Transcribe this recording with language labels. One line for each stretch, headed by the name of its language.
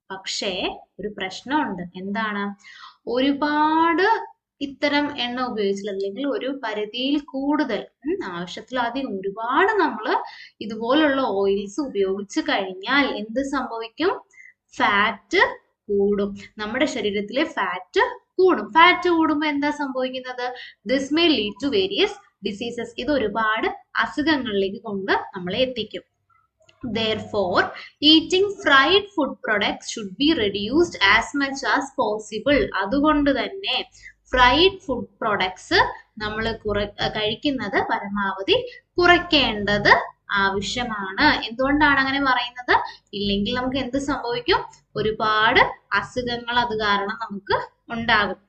Malayalam: പക്ഷേ ഒരു പ്രശ്നമുണ്ട്. എന്താണ്? ഒരുപാട് ഇത്തരം എണ്ണ ഉപയോഗിച്ചില്ല, അല്ലെങ്കിൽ ഒരു പരിധിയിൽ കൂടുതൽ, ആവശ്യത്തിലധികം ഒരുപാട് നമ്മൾ ഇതുപോലുള്ള ഓയിൽസ് ഉപയോഗിച്ച് കഴിഞ്ഞാൽ എന്ത് സംഭവിക്കും? ഫാറ്റ് കൂടും. നമ്മുടെ ശരീരത്തിലെ ഫാറ്റ് കൂടും. ഫാറ്റ് കൂടുമ്പോൾ എന്താ സംഭവിക്കുന്നത്?
English: This may lead to various diseases.
Malayalam: ഇത് ഒരുപാട് അസുഖങ്ങളിലേക്ക് കൊണ്ട് നമ്മളെ എത്തിക്കും.
English: Therefore, eating fried food products should be reduced as much as possible.
Malayalam: അതുകൊണ്ട് തന്നെ ഫ്രൈഡ് ഫുഡ് പ്രൊഡക്ട്സ് നമ്മൾ കഴിക്കുന്നത് പരമാവധി കുറയ്ക്കേണ്ടത് ആവശ്യമാണ്. എന്തുകൊണ്ടാണ് അങ്ങനെ പറയുന്നത്? ഇല്ലെങ്കിൽ നമുക്ക് എന്ത് സംഭവിക്കും? ഒരുപാട് അസുഖങ്ങൾ അത് കാരണം നമുക്ക് ഉണ്ടാകും.